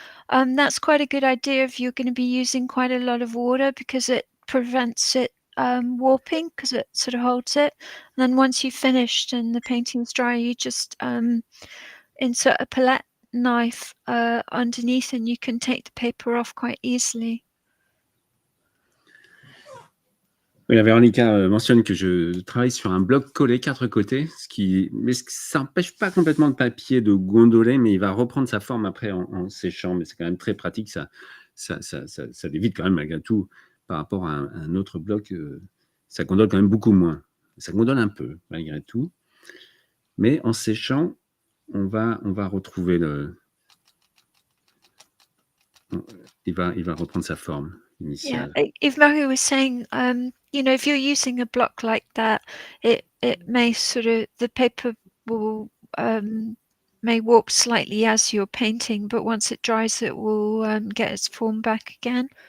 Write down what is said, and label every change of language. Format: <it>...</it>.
<en>That's quite a good idea if you're going to be using quite a lot of water, because it prevents it warping, because it sort of holds it. And then once you've finished and the painting's dry, you just insert a palette knife underneath, and you can take the paper off quite easily.</en> <fr>Oui, la Véronica mentionne que je travaille sur un bloc collé 4 côtés, mais ça n'empêche pas complètement le papier de gondoler, mais il va reprendre sa forme après en séchant. Mais c'est quand même très pratique, ça évite quand même malgré tout par rapport à un autre bloc. Ça gondole quand même beaucoup moins. Ça gondole un peu malgré tout, mais en séchant, on va retrouver il va reprendre sa forme initiale.</fr> <en>Yeah, Yves-Marie was saying, if you're using a block like that, it may the paper will may warp slightly as you're painting, but once it dries, it will get its form back again.</en>